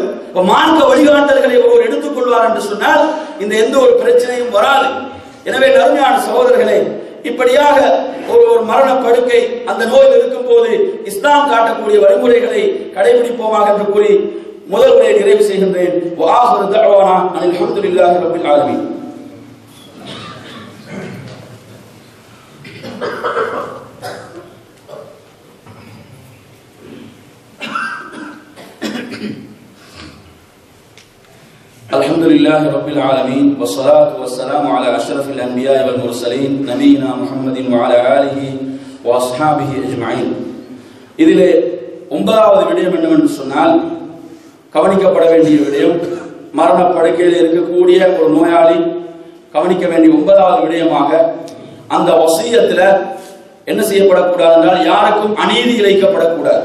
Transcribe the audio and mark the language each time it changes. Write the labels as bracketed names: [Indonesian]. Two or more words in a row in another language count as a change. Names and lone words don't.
[Tamil] மார்க்க வழிகாட்டல்களை ஒருவர் எடுத்துக் கொள்வார் என்று சொன்னால் இந்த எந்த ஒரு பிரச்சனையும் வராது. எனவே அருமையான சகோதரர்களே, இப்படியாக ஒரு மரண படுக்கை அந்த நோயில் இருக்கும் போது இஸ்லாம் காட்டக்கூடிய வழிமுறைகளை கடைபிடிப்போமாக என்று கூறி முதல் உரையை நிறைவு செய்கின்றேன். [Arabic] وآخر دعوانا أن الحمد لله رب العالمين. الحمد لله رب العالمين والصلاة والسلام على أشرف الأنبياء والمرسلين نبينا محمد وعلى آله وأصحابه أجمعين. [Tamil] இதிலே 9வது விடயம் என்னவென்று சொன்னால், கவனிக்கப்பட வேண்டிய விடயம், மரண படுக்கையில் இருக்கக்கூடிய ஒரு நோயாளி கவனிக்க வேண்டிய 9வது விடயமாக அந்த வசியத்துல என்ன செய்யப்படக்கூடாது என்றால் யாருக்கும் அநீதி இழைக்கப்படக்கூடாது.